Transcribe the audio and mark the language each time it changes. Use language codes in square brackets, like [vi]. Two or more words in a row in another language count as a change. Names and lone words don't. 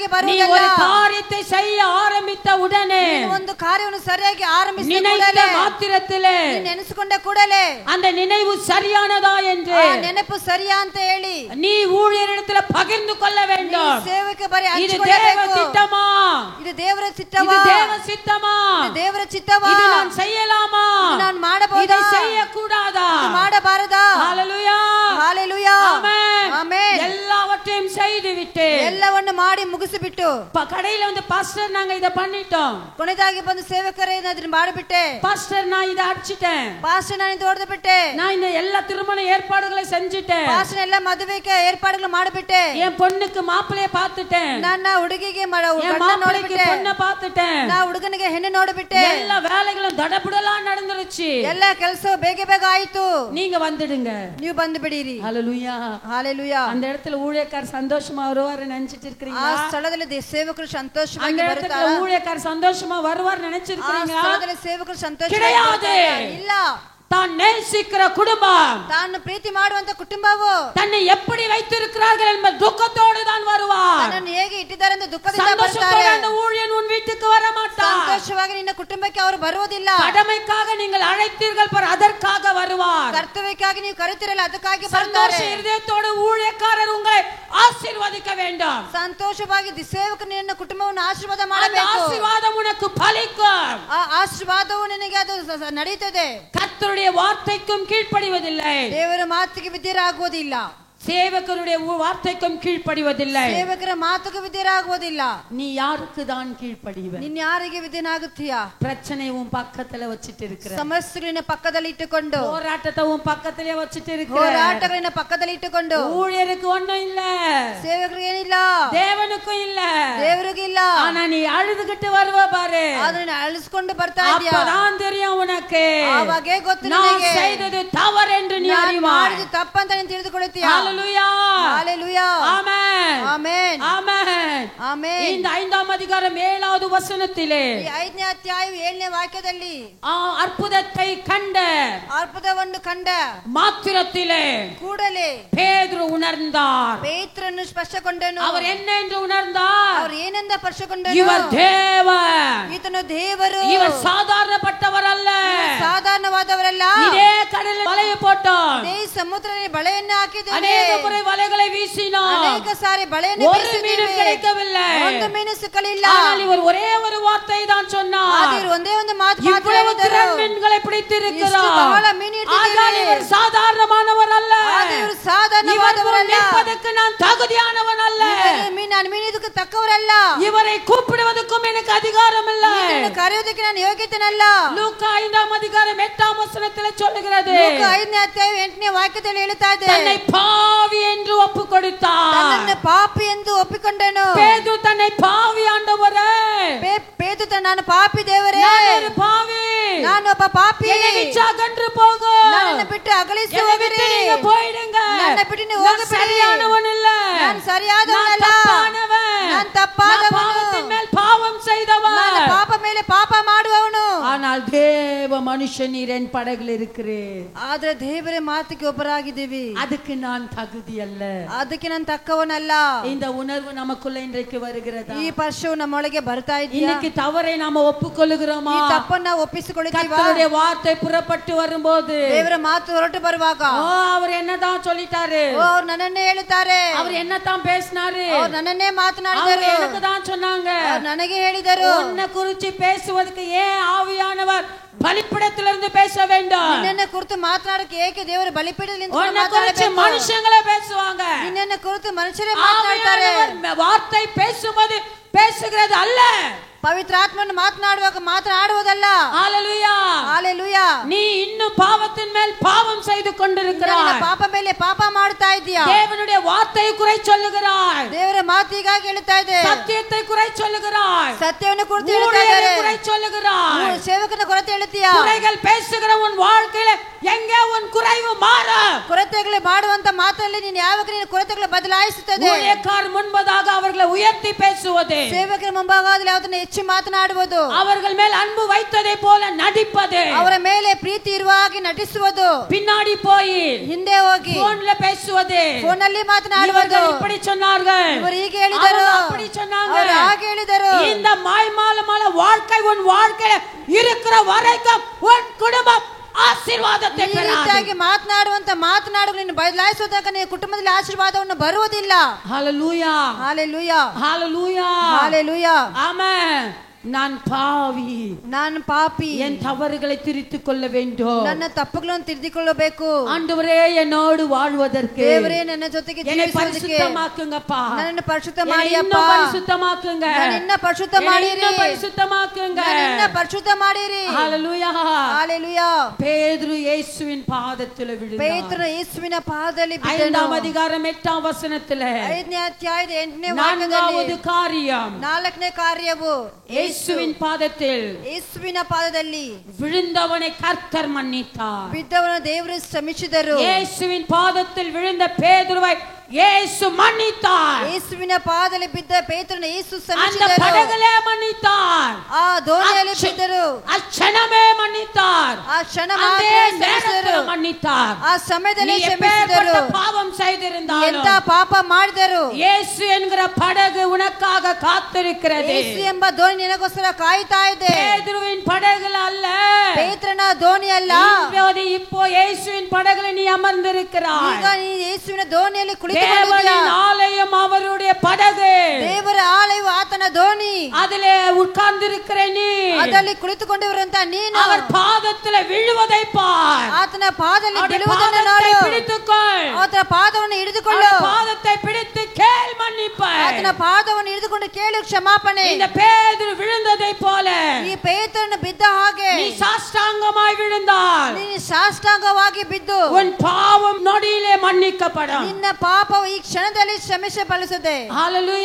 [ta] நீ [kn] ಬರುವುದಲ್ಲ. [ta] ஒரு காரியத்தை செய்ய ஆரம்பித்த உடனே [kn] ಒಂದು ಕಾರ್ಯವನ್ನು ಸರಿಯಾಗಿ ಆರಂಭಿಸಿದ [ta] நினைத்த [kn] ಕೂಡಲೇ [ta] மாத்திரத்திலே [kn] ನೆನೆಸಿಕೊಂಡ ಕೂಡಲೇ [ta] அந்த நினைவு சரியானதா என்று [kn] ಆ ನೆನಪು ಸರಿಯಾ ಅಂತ ಹೇಳಿ [ta] நீ ஊழியரிடத்தில் பகிர்ந்து கொள்ள வேண்டும். [kn] ಸೇವಕ ಬರೆ [ta] இது தேவ [kn] ಹಂಚಿಕೊಳ್ಳಬೇಕು. [ta] திட்டமா? [kn] ಇದು ದೇವರ ಚಿತ್ತವಾ? [ta] இது தேவ சித்தமா? [kn] ಇದು ದೇವರ ಚಿತ್ತವಾ? [ta] இது நான் செய்யலாமா? [kn] ಇದು ನಾನು ಮಾಡಬಹುದಾ? [ta] இதை செய்யக்கூடாதா? [kn] ಇದು ಮಾಡಬಾರದಾ? [ta] ஹalleluya ஹalleluya. ஆமென். ஆமென். எல்லாவற்றையும் செய்து விட்டு [kn] ಎಲ್ಲವನ್ನು ಮಾಡಿ ಮುಗಿಸಿಬಿಟ್ಟು [ta] கடையில வந்து பாஸ்டர் நாங்க இத பண்ணிட்டோம், [kn] ಕೊನೆದಾಗಿ ಬಂದು ಸೇವಕರೇ ಇದನ್ನ ಮಾಡಿಬಿಟ್ಟೆ, [ta] பாஸ்டர் நான் இத அடிச்சிட்டேன், [kn] ಪಾಸ್ಟರ್ ನಾನು ಇದು ಹೊಡೆದು ಬಿಟ್ಟೆ, [ta] நான் இந்த எல்லா திருமண ஏற்பாடுகளை செஞ்சிட்டேன், [kn] ಪಾಸ್ಟರ್ ಎಲ್ಲ ಮದುವೆಗೆ ಏರ್ಪಾಡುಗಳು ಮಾಡಿಬಿಟ್ಟೆ, [ta] என் பொண்ணுக்கு மாப்பிளைய பார்த்துட்டேன், [kn] ನನ್ನ ಹುಡುಗಿಗೆ [ta] என் [kn] ಗಂಡ [ta] மாப்பிளைக்கு [kn] ನೋಡಿಬಿಟ್ಟೆ, [ta] பொண்ண பார்த்துட்டேன், [kn] ನಾ ಹುಡುಗನಿಗೆ ಹೆಣ್ಣು ನೋಡಿಬಿಟ್ಟೆ, [ta] எல்லா வேலைகளும் தடபுடலா நடந்துருச்சு. [kn] ಎಲ್ಲ ಕೆಲಸ ಬೇಗ ಬೇಗ ಆಯಿತು. [ta] நீங்க வந்துடுங்க. [kn] ನೀವು ಬಂದು ಬಿಡಿರಿ. [ta] ஹalleluya ஹalleluya. அந்த இடத்துல ஊழியக்காரர் சந்தோஷமா வருவார் நினைச்சிட்டு [kn] ಆ [ta] இருக்கீங்களா? [kn] ಸ್ಥಳದಲ್ಲಿ ಸೇವಕರು [ta] அந்த [kn] ಸಂತೋಷವಾಗಿ [ta] இடத்துல [kn] ಬರುತ್ತಾರೆ. [ta] ஊழியக்காரர் சந்தோஷமா வருவார் [kn] ಆ [ta] நினைச்சிருக்கீங்களா? [kn] ಸ್ಥಳದಲ್ಲಿ ಸೇವಕರು ಸಂತೋಷವಾಗಿ [ta] கிடையாது. [kn] ಇಲ್ಲ. [ta] தான் நேசிக்கிற குடும்பம், [kn] ತಾನು ಪ್ರೀತಿ ಮಾಡುವಂತ ಕುಟುಂಬವು [ta] தன்னை எப்படி வைத்திருக்கிறார்கள் என்ப துக்கத்தோடு தான் வருவார். [kn] ತನ್ನನ್ನು ಹೇಗೆ ಇಟ್ಟಿದ್ದಾರೆ ಅಂತ ದುಃಖದಿಂದ [ta] சந்தோஷத்தோடு [kn] ಬರ್ತಾರೆ. [ta] அந்த ஊழியன் உன் வீட்டுக்கு வர மாட்டார். [kn] ಸಂತೋಷವಾಗಿ ನಿನ್ನ ಕುಟುಂಬಕ್ಕೆ ಅವರು ಬರುವುದಿಲ್ಲ. [ta] கடமைக்காக நீங்கள் அழைத்தீர்கள் பார், அதற்காக வருவார். [kn] ಕರ್ತವ್ಯಕ್ಕಾಗಿ ನೀವು ಕರೆತಿರಲ್ಲ, ಅದಕ್ಕಾಗಿ [ta] சந்தோஷ [kn] ಬರ್ತಾರೆ. [ta] இதயத்தோடு ஊழியக்காரர் உங்களை ஆசீர்வதிக்க வேண்டும். [kn] ಸಂತೋಷವಾಗಿ ಸೇವಕರು ನಿನ್ನ ಕುಟುಂಬವನ್ನು ಆಶೀರ್ವಾದ [ta] அந்த [kn] ಮಾಡಬೇಕು. [ta] ஆசீர்வாதம் உனக்கு பலிக்கும். [kn] ಆ ಆಶೀರ್ವಾದವು ನಿನಗೆ ಅದು ನಡೆಯುತ್ತದೆ. [ta] கர்த்தருடைய வார்த்தைக்கும் கீழ்ப்படிவதில்லை, [kn] ದೇವರ ಮಾತಿಗೆ ವಿಧೇಯರಾಗುವುದಿಲ್ಲ. [ta] சேவகருடைய வார்த்தைக்கும் கீழ்ப்படிவதில்லை. [kn] ಸೇವಕರ ಮಾತಿಗೆ ವಿಧೇಯರಾಗುವುದಿಲ್ಲ. [ta] நீ யாருக்கு தான் கீழ்ப்படிவ? [kn] ನಿನ್ನ ಯಾರಿಗೆ ವಿಧೇಯನಾಗುತ್ತೀಯಾ? [ta] பிரச்சனை உன் பக்கத்துல வச்சிட்டு இருக்கிற, [kn] ಸಮಸ್ಯೆಗಳನ್ನ ಪಕ್ಕದಲ್ಲಿ ಇಟ್ಟುಕೊಂಡು, [ta] போராட்டத்தை உன் பக்கத்திலே வச்சிட்டு இருக்கிற, [kn] ಹೋರಾಟಗಳನ್ನ ಪಕ್ಕದಲ್ಲಿ ಇಟ್ಟುಕೊಂಡು, [ta] ஊழியருக்கு ஒண்ணும் இல்ல, [kn] ಸೇವಕರಿಗೆ ಏನಿಲ್ಲ, [ta] தேவனுக்கும் இல்ல, [kn] ದೇವರಿಗೆ ಇಲ್ಲ. [ta] ஆனா நீ அழுதுகிட்டு வருவ பாரு, [kn] ಅದನ್ನ ಅಳಿಸ್ಕೊಂಡು ಬರ್ತಾ ಇದೀಯಾ? [ta] அப்பதான் தெரியும் உனக்கு [kn] ಆವಾಗೇ ಗೊತ್ತು [ta] நான் [kn] ನಿನಗೆ [ta] செய்தது தவறு என்று நீ [kn] ನಾನು [ta] அறிவாய். [kn] ಮಾಡಿದ್ದು ತಪ್ಪಂತ ನೀನು ತಿಳಿದುಕೊಳ್ಳುತ್ತೀಯಾ? [ta] ஹalleluya ஹalleluya. ஆமென் [kn] ಆಮೆನ್. [ta] ஆமென். [kn] ಆಮೆನ್. [ta] இந்த 5ஆம் அதிகாரம் 7வது வசனத்திலே [kn] ಈ 5ನೇ ಅಧ್ಯಾಯ 7ನೇ ವಾಕ್ಯದಲ್ಲಿ [ta] அற்புதத்தை கண்ட [kn] ಅದ್ಭುತವನ್ನು ಕಂಡ [ta] மாத்திரத்திலே [kn] ಕೂಡಲೇ [ta] பேதுரு உணர்ந்தார். [kn] ಪೇತ್ರನು ಸ್ಪರ್ಶಗೊಂಡನು. [ta] அவர் என்ன என்று உணர்ந்தார்? [kn] ಅವರು ಏನೆಂದ ಸ್ಪರ್ಶಗೊಂಡನು? [ta] இவர் தேவன், [kn] ಈತನು ದೇವರು. [ta] இவர் சாதாரணப்பட்டவர் அல்ல. [kn] ಸಾಧಾರಣವಾದವರಲ್ಲ. [ta] இதே கடலில் வலையை போட்டார், [kn] ಇದೇ ಸಮುದ್ರದಲ್ಲಿ ಬಳೆಯನ್ನು ಹಾಕಿದ್ದೇವೆ. [ta] அநேக முறை வலைகளை வீசினார், [kn] ಅನೇಕ ಸಾರಿ ಬಳೆಯನ್ನು [ta] ஒரு [kn] ಬೀಸಿದ್ದೇವೆ. [ta] மீனும் கிடைக்கவில்லை. [kn] ಒಂದು ಮೀನು ಸಿಕ್ಕಲಿಲ್ಲ. [ta] ஆனால் இவர் ஒரே ஒரு வார்த்தை தான் சொன்னார், [kn] ಆದರೆ ಒಂದೇ ಒಂದು ಮಾತು ಮಾತ್ರ [ta] இவ்வளவு [kn] ಹೇಳಿದರು. [ta] திரள் மீன்களை பிடித்திருக்கிறார், [kn] ಇಷ್ಟು ಬಹಳ ಮೀನು ಹಿಡಿದಿದ್ದೇವೆ. [ta] ஆனால் இவர் சாதாரணமானவர் அல்ல, [kn] ಆದರೆ ಇವರು [ta] இவர் [kn] ಸಾಧಾರಣವಾದವರಲ್ಲ. [ta] நிற்பதற்கு நான் தகுதியானவன் அல்ல, [kn] ನಾನು ಮೀನಿದಕ್ಕೆ ತಕ್ಕವರಲ್ಲ. [ta] இவரை கூப்பிடுவதற்கும் எனக்கு அதிகாரம் இல்லை. [kn] ಇದನ್ನು ಕರೆಯುವುದಕ್ಕೆ ನಾನು ಯೋಗ್ಯತೆನಲ್ಲ. [ta] லூக்கா 5ஆம் அதிகாரம் 8ஆம் வசனத்திலே சொல்லுகிறது, [kn] ಲೂಕ 5ನೇ ಅಧ್ಯಾಯ 8ನೇ ವಾಕ್ಯದಲ್ಲಿ ಹೇಳುತ್ತಾ ಇದೆ, [ta] தன்னை பாவி என்று ஒப்பு கொடுத்தார். [kn] ತನ್ನನ್ನು ಪಾಪಿ ಎಂದು ಒಪ್ಪಿಕೊಂಡನು. [ta] பேதுரு தன்னை பாவி ஆண்டவரே, [kn] ಪೇತ್ರ ನಾನು ಪಾಪಿ ದೇವರೇ, [ta] நான் ஒரு பாவி, [kn] ನಾನು ಒಬ್ಬ ಪಾಪಿ, [ta] என்னை விட்டு அகன்று போகு, [kn] ನನ್ನನ್ನು ಬಿಟ್ಟು ಅಗಲಿಸಿ [ta] என்னை விட்டு [kn] ಹೋಗಿರಿ, [ta] நீங்க போயிடுங்க, [kn] ನನ್ನ ಬಿಟ್ಟು ನೀವು [ta] நான் [kn] ಹೋಗಬೇಡಿ, [ta] சரியானவன் இல்ல, [kn] ನಾನು ಸರಿಯಾದವನಲ್ಲ, [ta] நான் தப்பானவன், [kn] ನಾನು ತಪ್ಪಾದವನು, [ta] நான் பாவத்தின் மேல் பாவம் செய்தவன், [kn] ನಾನು ಪಾಪ ಮೇಲೆ ಪಾಪ ಮಾಡುವವನು. [ta] ஆனால் மனுஷன் நீர் என் படகுல இருக்கிறேன், [kn] ಆದ್ರೆ ದೇವರ ಮಾತಿಗೆ ಒಬ್ಬರಾಗಿದ್ದೀವಿ, [ta] அதுக்கு நான் தகுதி அல்ல. [kn] ಅದಕ್ಕೆ ನಾನು ತಕ್ಕವನಲ್ಲ. [ta] இந்த உணர்வு நமக்குள்ள இன்றைக்கு வருகிறதா? [kn] ಈ ಪರ್ಶವು ನಮ್ಮೊಳಗೆ ಬರ್ತಾ ಇದೆಯಾ? [ta] இன்னைக்கு தவறை நாம ஒப்புக்கொள்ளுகிறோமா? [kn] ಈ ತಪ್ಪನ್ನ ಒಪ್ಪಿಸಿಕೊಳ್ಳುತ್ತೀವಾ? [ta] கர்த்தருடைய வார்த்தை புறப்பட்டு வரும்போது [kn] ದೇವರ ಮಾತು ಹೊರಟು ಬರುವಾಗ [ta] அவர் என்னதான் சொல்லிட்டாரு, [kn] ಅವರು ನನ್ನನ್ನೇ ಹೇಳುತ್ತಾರೆ, [ta] அவர் என்னதான் பேசினாரு, [kn] ಅವರು ನನ್ನನ್ನೇ ಮಾತನಾಡಿದರು, [ta] எனக்கு தான் சொன்னாங்க, [kn] ಅವರು ನನಗೆ ಹೇಳಿದರು. [ta] உன்னை குறிச்சு பேசுவதற்கு ஏன் ஆவியானவர் பலிபீடத்திலிருந்து பேச வேண்டும்? [kn] ನಿನ್ನನ್ನ ಕುರಿತು ಮಾತನಾಡಕ್ಕೆ ಏಕೆ ದೇವರು ಬಲಿಪೀಠದಲ್ಲಿ [ta] உன்னை குறிச்சு மனுஷங்களே பேசுவாங்க, [kn] ನಿನ್ನನ್ನ ಕುರಿತು ಮನುಷ್ಯರೇ ಮಾತನಾಡ್ತಾರೆ. [ta] ஆவியானவர் வார்த்தை பேசும்போது பேசுகிறது அல்ல, [kn] ಪವಿತ್ರ ಆತ್ಮನು ಮಾತನಾಡುವಾಗ ಮಾತನಾಡುವುದಲ್ಲ. [ta] ஹalleluya, ஹalleluya. நீ இன்னும் பாவத்தின் மேல் பாவம் செய்து கொண்டிருக்கிறாய், [kn] ಪಾಪ ಮೇಲೆ ಪಾಪ ಮಾಡ್ತಾ ಇದೀಯಾ? [ta] தேவனுடைய வார்த்தையை குறை சொல்லுகிறாய், [kn] ದೇವರ ಮಾತಿಗಾಗಿ ಹೇಳ್ತಾ ಇದೆ, [ta] சத்தியத்தை குறை சொல்லுகிறாய், [kn] ಸತ್ಯವನ್ನು ಕುರಿತು ಹೇಳ್ತಾ ಇದ್ದಾರೆ, [ta] குறை சொல்லுகிறாய், [kn] ಸೇವಕನ ಕೊರತೆ ಹೇಳ್ತೀಯಾ? [ta] குறைகள் பேசுகிற உன் வாழ்க்கையில எங்கே உன் குறைவு மாறும்? [kn] ಕೊರತೆಗಳು ಮಾಡುವಂತ ಮಾತಲ್ಲಿ ನೀನು ಯಾವಾಗ ನಿನ್ನ ಕೊರತೆಗಳು ಬದಲಾಯಿಸುತ್ತದೆ? [ta] ஊழியக்காரர் முன்பதாக அவர்களை உயர்த்தி பேசுவது, [kn] ಸೇವಕರ ಮುಂಭಾಗದಲ್ಲಿ ಯಾವುದನ್ನ ಹೆಚ್ಚು ಮಾತನಾಡುವುದು, [ta] அவர்கள் மேல் அன்பு வைத்ததை போல நடிப்பது, [kn] ಅವರ ಮೇಲೆ ಪ್ರೀತಿ ಇರುವ ಹಾಗೆ ನಟಿಸುವುದು, [ta] பின்னாடி போய் [kn] ಹಿಂದೆ ಹೋಗಿ [ta] போன்ல பேசுவது, [kn] ಫೋನಲ್ಲಿ ಮಾತನಾಡುವುದು. [ta] இவர்கள் இப்படி சொன்னார்கள், [kn] ಇವರು ಹೀಗೆ ಹೇಳಿದರು, [ta] அவங்க அப்படி சொன்னாங்க, [kn] ಅವರು ಹಾಗೆ ಹೇಳಿದರು. [ta] இந்த மாய்மாலமான வாழ்க்கை உன் வாழ்க்கையில இருக்கிற வரைக்கும் உன் குடும்பம் ಆಶೀರ್ವಾದத்தை [kn] ಈ ರೀತಿಯಾಗಿ ಮಾತನಾಡುವಂತ ಮಾತನಾಡುಗಳು ನಿನ್ನ ಬದಲಾಯಿಸುವುದಕ್ಕ ನಿನ್ನ ಕುಟುಂಬದಲ್ಲಿ ಆಶೀರ್ವಾದವನ್ನು ಬರುವುದಿಲ್ಲ. [ta] ஹalleluya, ஹalleluya, ஹalleluya, ஹalleluya. ஆமென். நான் பாவி, [kn] ನಾನು ಪಾಪಿ, [ta] என் தவறுகளை திருத்திக் கொள்ள வேண்டும், [kn] ನನ್ನ ತಪ್ಪುಗಳನ್ನು ತಿದ್ದಿಕೊಳ್ಳಬೇಕು. [ta] ஆண்டவரே என்னோடு வாழ்வதற்கு [kn] ದೇವರೇ ನನ್ನ ಜೊತೆಗೆ [ta] என்னை [kn] ಜೀವಿಸುವುದಕ್ಕೆ [ta] பரிசுத்தமாக்குங்கப்பா, [kn] ನನ್ನನ್ನು ಪರಿಶುದ್ಧ [ta] என்னை [kn] ಮಾಡಿಯಪ್ಪ, [ta] இன்னும் பரிசுத்தமாக்குங்க, [kn] ನನ್ನನ್ನ ಪರಿಶುದ್ಧ ಮಾಡಿರಿ, [ta] என்னை பரிசுத்தமாக்குங்க, [kn] ನನ್ನನ್ನ ಪರಿಶುದ್ಧ ಮಾಡಿರಿ. [ta] ஹalleluya, ஹalleluya. பேதுரு இயேசுவின் பாதத்தில் விழுந்தார். [kn] ಪೇತ್ರನು ಯೇಸುವಿನ ಪಾದದಲ್ಲಿ ಬಿದ್ದನು. [ta] 5ஆம் அதிகாரம் 8ஆம் வசனத்திலே [kn] 5ನೇ ಅಧ್ಯಾಯದ 8ನೇ [ta] நான்காவது [kn] ವಾಕ್ಯದಲ್ಲಿ [ta] காரியம், [kn] 4ನೇ ಕಾರ್ಯವು [ta] இயேசுவின் பாதத்தில் [kn] ಯೇಸುವಿನ ಪಾದದಲ್ಲಿ [ta] விழுந்தவனை கர்த்தர் மன்னித்தார். [kn] ಬಿದ್ದವನ ದೇವರು ಶ್ರಮಿಸಿದರು. [ta] இயேசுவின் பாதத்தில் விழுந்த பேதுருவை இயேசு மன்னித்தார். [kn] ಯೇಸುವಿನ ಪಾದದಲ್ಲಿ ಬಿದ್ದ ಪೇತ್ರನ ಯೇಸು [ta] அந்த [kn] ಶ್ರಮಿಸಿದರು. [ta] படகுலே மன்னித்தார், [kn] ಆ ದೋಣಿಯಲ್ಲಿ ಬಿದ್ದರು. [ta] அச்சனமே மன்னித்தார், [kn] ಆ ಕ್ಷಣ [ta] அதே [kn] ಮಾತ್ರ ಶ್ರಮಿಸಿದರು. [ta] நேரத்தில் மன்னித்தார். [kn] ಆ ಸಮಯದಲ್ಲಿ [ta] நீ [kn] ಶ್ರಮಿಸಿದರು. [ta] எப்பேற்பட்ட பாவம் செய்திருந்தாலும் [kn] ಎಂತ ಪಾಪ ಮಾಡಿದರು, [ta] இயேசு என்கிற படகு உனக்காக காத்திருக்கிறது. [kn] ಯೇಸು ಎಂಬ ದೋಣಿ ನಿನಗೋಸ್ಕರ ಕಾಯ್ತಾ ಇದೆ. [ta] பேதுருவின் படகுல அல்ல, [kn] ಪೇತ್ರನ ದೋಣಿ ಅಲ್ಲ, [ta] இப்போ இயேசுவின் படகுல நீ அமர்ந்திருக்கிறாய். [kn] ಈಗ ನೀ ಯೇಸುವಿನ ದೋಣಿಯಲ್ಲಿ ಕುಳಿತುಕೊಂಡಿದ್ದೀಯ. [ta] தேவனின் ஆலயம் அவருடைய படகு, [kn] ದೇವರ ಆಲಯವು ಆತನ ದೋಣಿ, [ta] அதிலே உட்கார்ந்திருக்கிற நீ, [kn] ಅದರಲ್ಲಿ ಕುಳಿತುಕೊಂಡಿರುವಂತ ನೀನು [ta] அவர் பாதத்தில் விழுவதை பார், [kn] ಆತನ ಪಾದದಲ್ಲಿ [ta] அவருடைய [kn] ಬೀಳುವುದನ್ನು [ta] பாதத்தை [kn] ನೋಡು. [ta] பிடித்துக்கொள், [kn] ಆತನ ಪಾದವನ್ನು ಹಿಡಿದುಕೊಳ್ಳು. [ta] அவருடைய பாதத்தை பிடித்து கேள் மன்னிப்பாய். [kn] ಆತನ ಪಾದವನ್ನು ಹಿಡಿದುಕೊಂಡು ಕೇಳು ಕ್ಷಮಾಪಣೆ. [ta] இந்த பேதுரு விழுந்ததை போல [kn] ಈ ಪೇತ್ರನು ಬಿದ್ದ ಹಾಗೆ [ta] நீ சாஷ்டாங்கமாய் விழுந்தால் [kn] ನೀನು ಸಾಷ್ಟಾಂಗವಾಗಿ ಬಿದ್ದು [ta] உன் பாவம் நொடியிலே மன்னிக்கப்படும். [kn] ನಿನ್ನ ಪಾಪವು ಈ ಕ್ಷಣದಲ್ಲಿ ಕ್ಷಮಿಸಬಲ್ಲುತ್ತದೆ. [ta] ஹalleluya,